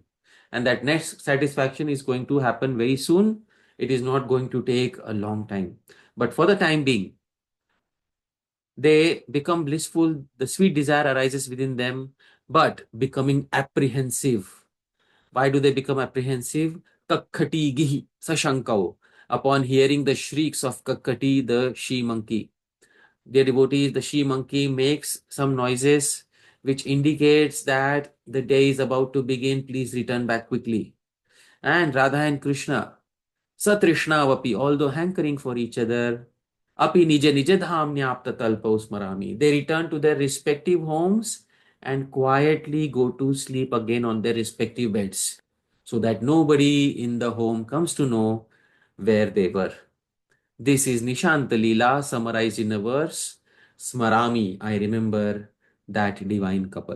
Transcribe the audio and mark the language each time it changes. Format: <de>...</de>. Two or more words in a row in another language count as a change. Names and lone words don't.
<en>And that next satisfaction is going to happen very soon. It is not going to take a long time. But for the time being, they become blissful, the sweet desire arises within them, but becoming apprehensive. Why do they become apprehensive?</en> <sa>कक्कटी गिही सशङ्कौ.</sa> <en>Upon hearing the shrieks of Kakkati, the she monkey. Dear devotees, the she monkey makes some noises which indicates that the day is about to begin. Please return back quickly. And Radha and Krishna, Satrishna-vapi, although hankering for each other,</en> <sa>अपि निज निज धाम्न्याप्त तल्प उस्मरामि.</sa> <en>They return to their respective homes and quietly go to sleep again on their respective beds, so that nobody in the home comes to know where they were. This is Nishanta Leela summarized in a verse. Smarami, I remember that divine couple.</en>